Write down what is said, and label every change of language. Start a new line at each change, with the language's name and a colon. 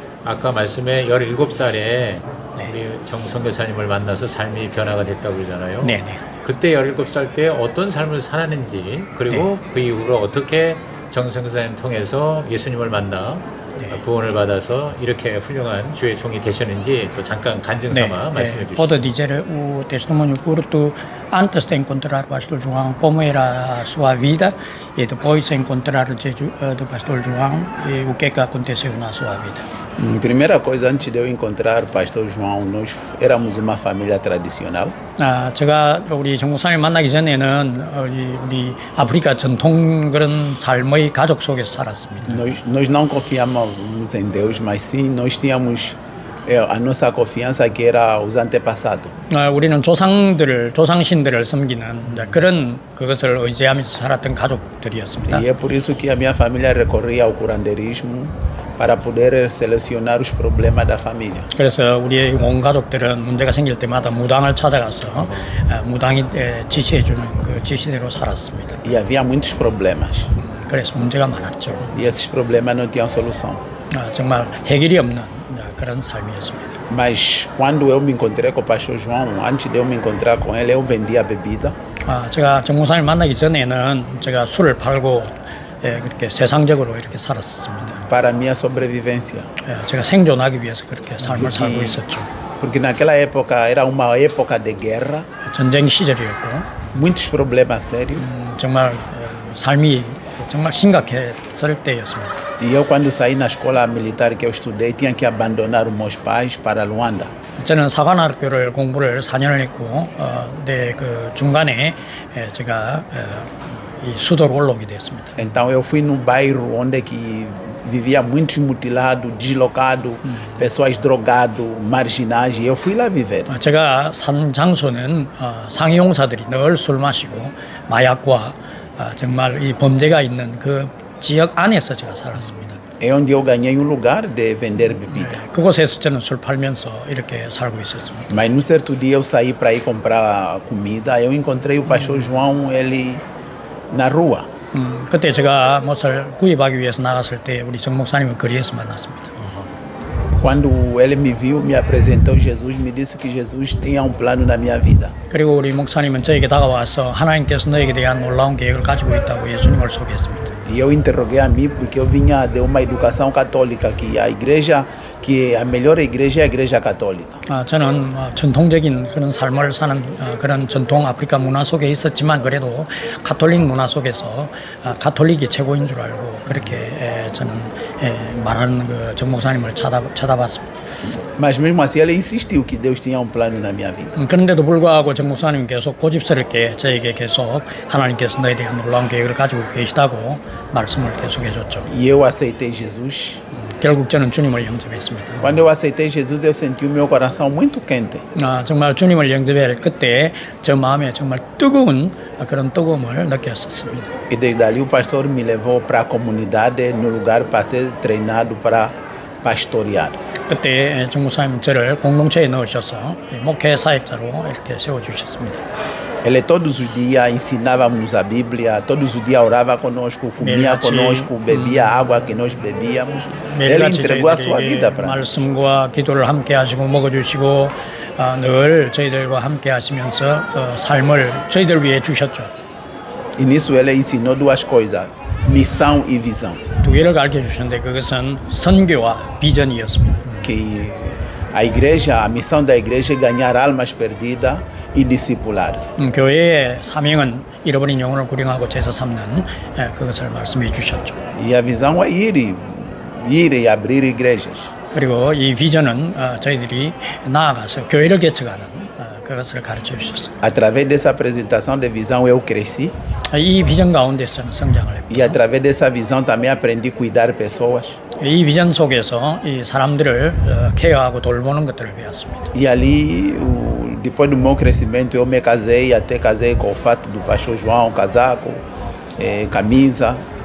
Korean: 아까 말씀에 17살에 우리 정 선교사님을 만나서 삶이 변화가 됐다고 그러잖아요. 네네. 그때 17살 때 어떤 삶을 살았는지 그리고 그 이후로 어떻게 정 선교사님 통해서 예수님을 만나 구원을 받아서 이렇게 훌륭한 주의 종이 되셨는지 또 잠깐 간증 삼아 말씀해 주시죠.
Portuguese: Pode dizer o testemunho curto antes de encontrar Pastor João, como era a sua vida, e depois de encontrar o Pastor João, e o que aconteceu na sua vida. Primeira coisa, antes de eu encontrar o pastor João, nós éramos uma família tradicional.
Korean: 제가 우리 정 목사님 만나기 전에는 우리 아프리카 전통 그런 삶의 가족 속에서 살았습니다.
Portuguese: Nós não confiávamos em Deus, mas sim nós tínhamos a nossa confiança que era os antepassados.
Korean: 우리는 조상신들을 섬기는 그런 그것을 의지하면서 살았던 가족들이었습니다.
Portuguese: E é por isso que a minha família recorria ao curanderismo para poder selecionar os problemas da família.
Korean: 그래서 우리 온 가족들은 문제가 생길 때마다 무당을 찾아가서 무당이 지시해주는 그 지시대로 살았습니다.
Portuguese: E havia muitos problemas.
Korean: 그래서 문제가 많았죠.
Portuguese: E esses problemas não tinham solução.
Korean: 정말 해결이 없는 그런 삶이었습니다.
Portuguese: Mas quando eu me encontrei com o pastor João, antes de eu me encontrar com ele, eu vendia bebida.
Korean: 제가 정 목사님 만나기 전에는 제가 술을 팔고 그렇게 세상적으로 이렇게 살았습니다.
Portuguese: Para a minha sobrevivência.
Korean: 제가 생존하기 위해서 그렇게 삶을 살고 있었죠.
Portuguese: Porque naquela época era uma época de guerra,
Korean: 전쟁 시절이었고
Portuguese: muitos problemas sérios.
Korean: 정말 삶이 정말 심각했을 때였습니다.
Portuguese: E eu quando saí na escola militar que eu estudei, tinha que abandonar os meus pais para Luanda.
Korean: 저는 사관학교를 공부를 4년을 했고 그 중간에 제가 이 수도로 올라오게 되었습니다.
Portuguese: Então eu fui num bairro onde que vivia muitos mutilados, deslocados, pessoas drogadas, marginais, e eu fui lá viver.
Korean: 제가 산 장소는 상용사들이 늘 술 마시고 마약과 정말 이 범죄가 있는 그 지역 안에서 제가 살았습니다.
Portuguese: É onde eu ganhei um lugar de vender bebida.
Korean: 그곳에서 저는 술 팔면서 이렇게 살고 있었습니다.
Portuguese: Mas num certo dia eu saí para ir comprar comida, eu encontrei o pastor João, ele na rua.
Korean: 그때 제가 무엇을 구입하기 위해서 나갔을 때 우리 정 목사님을 거리에서 만났습니다.
Portuguese: Quando ele me viu, me apresentou Jesus, me disse que Jesus tinha um plano na minha vida.
Korean: 그리고 우리 목사님은 저에게 다가와서 하나님께서 너에게 대한 놀라운 계획을 가지고 있다고 예수님을 소개했습니다.
Portuguese: E eu interroguei a mim porque eu vinha de uma educação católica, que a igreja, que a melhor igreja é a igreja católica.
Korean: 저는 전통적인 그런 삶을 사는 그런 전통 아프리카 문화 속에 있었지만 그래도 가톨릭 문화 속에서 가톨릭이 최고인 줄 알고 그렇게 저는 말하는 그 정 목사님을 쳐다봤습니다.
Portuguese: Mas mesmo assim ele insistiu que Deus tinha um plano na minha vida.
Korean: 그런데도 불구하고 정 목사님 계속 고집스럽게 저에게 계속 하나님께서 너에 대한 놀라운 계획을 가지고 계시다고 말씀을 계속 해줬죠.
Portuguese: E eu aceitei Jesus.
Korean: 결국 저는 주님을 영접했습니다.
Portuguese: Quando eu aceitei Jesus, eu senti o meu coração muito quente.
Korean: 정말 주님을 영접할 그때 저 마음에 정말 뜨거운 그런 뜨거움을 느꼈었습니다.
Portuguese: E desde ali o pastor me levou para a comunidade, no lugar para ser treinado para pastorear.
Korean: 그때 정 목사님 저를 공동체에 넣으셔서 목회 사역자로 이렇게 세워주셨습니다.
Portuguese: Ele todos os dias ensinava-nos a Bíblia, todos os dias orava conosco, comia conosco, bebia a água que nós bebíamos. Ele entregou a sua vida para nós.
Korean: 말씀과 기도를 함께 하시고 먹어주시고 늘 저희들과 함께 하시면서 삶을 저희들 위해 주셨죠.
Portuguese: E nisso ele ensinou duas coisas, missão e visão.
Korean: 두 개를 가르쳐 주셨는데 그것은 선교와 비전이었습니다.
Portuguese: Que a igreja, a missão da igreja é ganhar almas perdidas e discipular.
Korean: 교회의 사명은 잃어버린 영혼을 구령하고 제사 삼는 그것을 말씀해 주셨죠.
Portuguese: E a visão é ir e abrir igrejas.
Korean: 그리고 이 비전은 저희들이 나아가서 교회를 개척하는 그것을 가르쳐 주셨습니다.
Portuguese: Através dessa apresentação de visão eu cresci.
Korean: 이 비전 가운데서 저는 성장을 했고
Portuguese: E através dessa visão também aprendi a cuidar pessoas.
Korean: 이 비전 속에서 이 사람들을 케어하고 돌보는 것들을 배웠습니다.
Portuguese: E ali, depois do meu crescimento, eu me casei, até casei com o fato do pastor João, casaco, camisa.